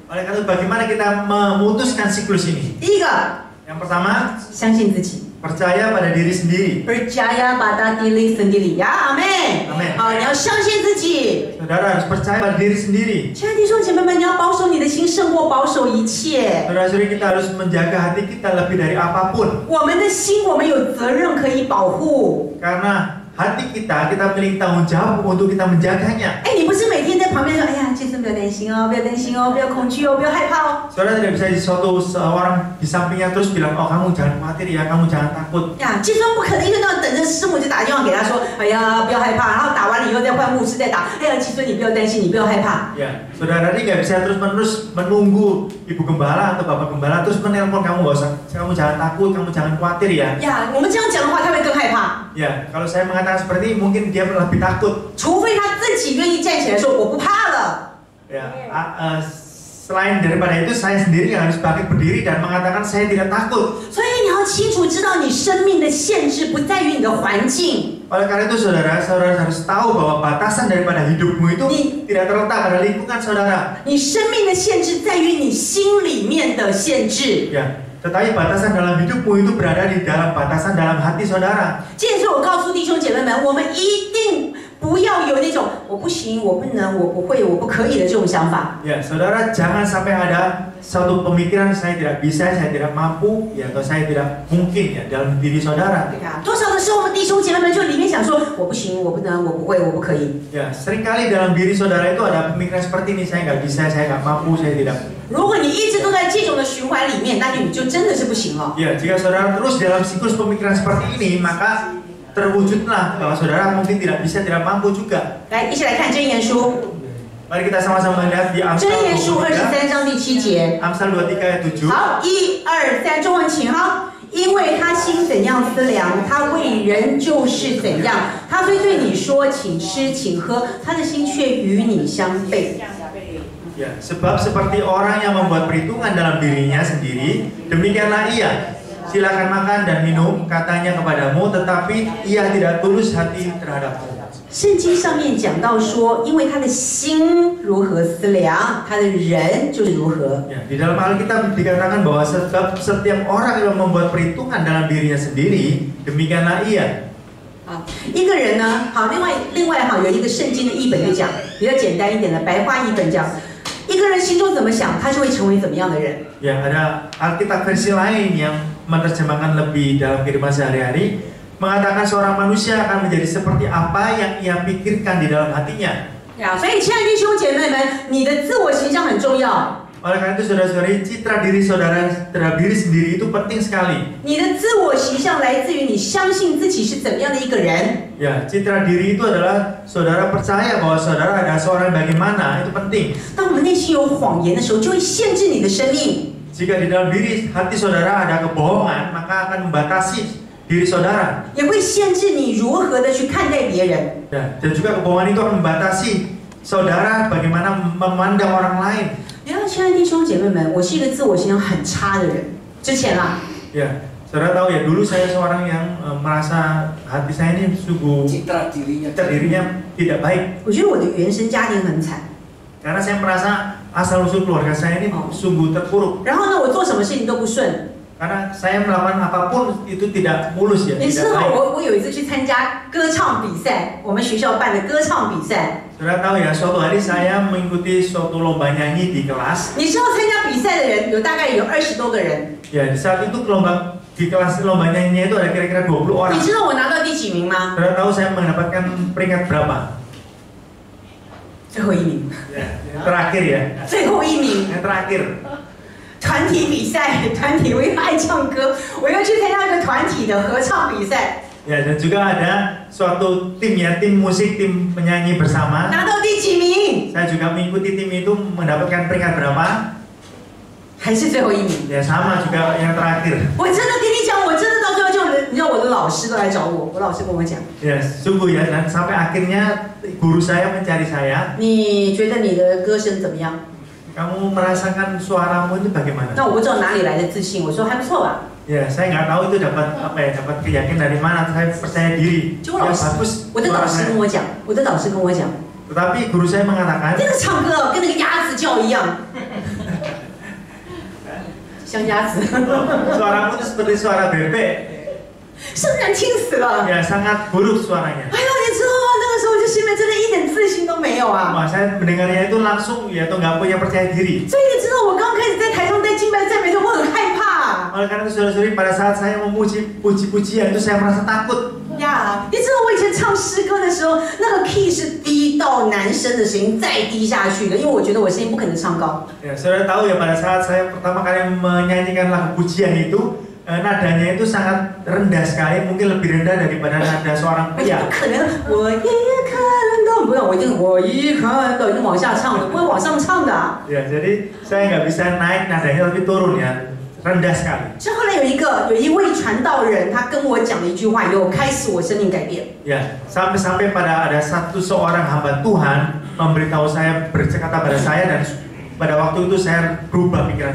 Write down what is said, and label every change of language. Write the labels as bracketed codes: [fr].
[id] Oleh karena itu bagaimana kita memutuskan siklus ini? [zh] 第一个， [id] Yang pertama, [zh] 相信自己。 [id] percaya pada diri sendiri. Percaya pada diri sendiri ya, amin. Amin. [zh] 好，你要相信自己。 [id] Saudara harus percaya pada diri sendiri. [zh] 亲爱的弟兄姐妹们，你要保守你的心，胜过保守一切。 [id] Saudara-saudari, kita harus menjaga hati kita lebih dari apapun. [zh] 我们的心，我们有责任可以保护。 [id] Karena hati kita memiliki tanggung jawab untuk kita menjaganya. [zh] 哎，你不是每天在旁边说，哎呀，杰森不要担心哦，不要担心哦，不要恐惧哦，不要害怕哦。 [id] Saudara tidak bisa seorang di sampingnya terus bilang, oh kamu jangan khawatir ya, kamu jangan takut. [zh] 呀，杰森不可能一天到晚等着师母就打电话给他说，哎呀，不要害怕，然后打完了以后再换牧师再打，哎呀，杰森你不要担心，你不要害怕。 [id] Ya, saudara ini nggak bisa terus-menerus menunggu ibu gembala atau bapak gembala terus menelpon kamu, nggak usah, kamu jangan takut, kamu jangan khawatir ya. [zh] 呀，我们这样讲的话，他会更害怕。 [id] Ya, kalau saya mengatakan seperti ini, mungkin dia lebih takut. [zh] 除非他自己愿意站起来说，我不怕了。 [id] Ya, selain daripada itu, saya sendiri yang harus bangkit berdiri dan mengatakan saya tidak takut. [zh] 所以你要清楚知道，你生命的限制不在于你的环境。 [id] Oleh karena itu, saudara harus tahu bahwa batasan daripada hidupmu itu tidak terletak pada lingkungan saudara. [zh] 你生命的限制在于你心里面的限制。 [id] Ya, tetapi batasan dalam hidupmu itu berada di dalam batasan dalam hati saudara. [zh] 这也是我告诉弟兄姐妹们，我们一定不要有那种我不行、我不能、我不会、我不可以的这种想法。 [id] Ya, saudara jangan sampai ada satu pemikiran saya tidak bisa, saya tidak mampu, ya atau saya tidak mungkin ya dalam diri saudara. [zh] 对吧？多少的时候，我们弟兄姐妹们就里面想说，我不行、我不能、我不会、我不可以。 [id] Ya, seringkali dalam diri saudara itu ada pemikiran seperti ini, saya nggak bisa, saya nggak mampu, saya tidak. [zh] 如果你一直都在这种的循环里面，那你就真的是不行了。 [id] Ya, jika saudara terus dalam siklus pemikiran seperti ini, maka terwujudlah bahwa saudara mungkin tidak bisa, tidak mampu juga. [zh] 来，一起来看箴言书， [id] Mari kita sama-sama melihat di [zh] 箴 [id] Amsal [zh] 言书23 [id] 23, [zh] 章第7节。 [id] Amsal 23 ayat 7. [zh] 好，1、2、3，中文请哈。因为他心怎样思量，他为人就是怎样。他虽对你说请吃请喝，他的心却与你相悖。 [id] Ya, sebab seperti orang yang membuat perhitungan dalam dirinya sendiri, demikianlah ia. Silakan makan dan minum, katanya kepadamu, tetapi ia tidak tulus hati terhadapmu. [zh] 圣经上面讲到说，因为他的心如何思量，他的人就是如何。 [id] Ya, di dalam Alkitab dikatakan bahwa setiap orang yang membuat perhitungan dalam dirinya sendiri, demikianlah ia. [zh] 啊，一个人呢，好，另外哈，有一个圣经的译本就讲，比较简单一点的白话译本讲，一个人心中怎么想，他就会成为怎么样的人。 [id] Ya, ada Alkitab versi lain yang menerjemahkan lebih dalam kehidupan sehari-hari, mengatakan seorang manusia akan menjadi seperti apa yang ia pikirkan di dalam hatinya. [zh] 呀，所以亲爱的弟兄姐妹们，你的自我形象很重要。 [id] Oleh karena itu saudara-saudari, citra diri saudara terhadap diri sendiri itu penting sekali. [zh] 你的自我形象来自于你相信自己是怎么样的一个人。 [id] Ya, citra diri itu adalah saudara percaya bahwa saudara adalah seorang bagaimana, itu penting. [zh] 当我们内心有谎言的时候，就会限制你的生命。 [id] Jika di dalam diri hati saudara ada kebohongan, maka akan membatasi diri saudara. [zh] 也会限制你如何的去看待别人。 [id] Ya, dan juga kebohongan itu akan membatasi saudara bagaimana memandang orang lain. [zh] 你要亲爱的弟兄姐妹们，我是一个自我形象很差的人。之前啦， [id] Ya, saudara tahu ya, dulu saya seorang yang merasa hati saya ini sungguh Citra dirinya. dirinya tidak baik. [zh] 我觉得我的原生家庭很惨。 [id] Karena saya merasa asal usul keluarga saya ini sungguh terpuruk. [zh] 然后呢，我做什么事情都不顺。 [id] Karena saya melakukan apapun itu tidak mulus ya, [zh] 你知 [id] tidak [zh] 道 [id] baik. [zh] 我有一次去参加歌唱比赛，我们学校办的歌唱比赛。 [id] Saudara tahu ya, suatu hari saya mengikuti suatu lomba nyanyi di kelas. [zh] 你知道参加比赛的人大概有20多个人。 [id] Ya, di saat itu di kelas lomba nyanyinya itu ada kira-kira 20 orang. [zh] 你知道我拿到第几名吗？ [id] Saudara tahu saya mendapatkan peringkat berapa? [zh] 最后一名。 [id] Ya, terakhir ya. [zh] 最后一名。 [id] Yang terakhir. [zh] 团体比赛，团体我又爱唱歌，我又去参加一个团体的合唱比赛。 [id] Ya, dan juga ada suatu tim ya, tim musik, tim penyanyi bersama. [zh] 拿到第几名？ [id] Saya juga mengikuti tim itu mendapatkan peringkat berapa? [zh] 还是最后一名。 [id] Ya, sama juga yang terakhir. [zh] 我真的跟你讲，我真的到最后就，你知道我的老师都来找我，我老师跟我讲， [id] Ya, sungguh ya, dan sampai akhirnya guru saya mencari saya. [zh] 你觉得你的歌声怎么样？ [id] Kamu merasakan suaramu itu bagaimana? [zh] 那我不知道哪里来的自信，我说还不错吧。 [id] Ya, saya nggak tahu itu dapat apa ya, dapat keyakinan dari mana. Saya percaya diri. [zh] 结果老 [id] Ya, [zh] 师， [id] bagus [zh] 我的 [id] suara [zh] 老师 [id] saya. [zh] 跟我讲，我的老师跟我讲， [id] Tetapi guru saya mengatakan, [zh] 这个唱歌跟那个鸭子叫一样，像鸭子， [id] suaramu itu seperti suara bebek. [zh] 是难听死了。 [id] Ya, sangat buruk suaranya. [zh] 哎呦，你知道吗？那个时候我就心里面真的一点自信都没没有啊。 [id] Wah, saya mendengarnya itu langsung ya tuh nggak punya percaya diri. [zh] 所以你知道我刚开始在台上在敬拜赞美的时候，我很害怕。 [id] Oleh karena itu saudara-saudari, pada saat saya memuji puji-pujian itu saya merasa takut. [zh] 呀，你知道我以前唱诗歌的时候，那个 key 是低到男生的声音再低下去的，因为我觉得我声音不可能唱高。 [id] Ya, saudara tahu ya pada saat saya pertama kali menyanyikan lagu pujian itu nadanya itu sangat rendah sekali, mungkin lebih rendah daripada nada seorang [zh] 不 [id] pria. [zh] 可能，我一看到，不用，我一看到，一定往下唱的，不会往上唱的啊。 [id] Ya, jadi saya nggak bisa naik nadanya tapi turun ya, rendah sekali. [zh] 是后来有一位传道人，他跟我讲了一句话，以后开始我生命改变。 [id] Ya, sampai pada ada seorang hamba Tuhan memberitahu saya, berkata pada saya dan pada waktu itu saya berubah pikiran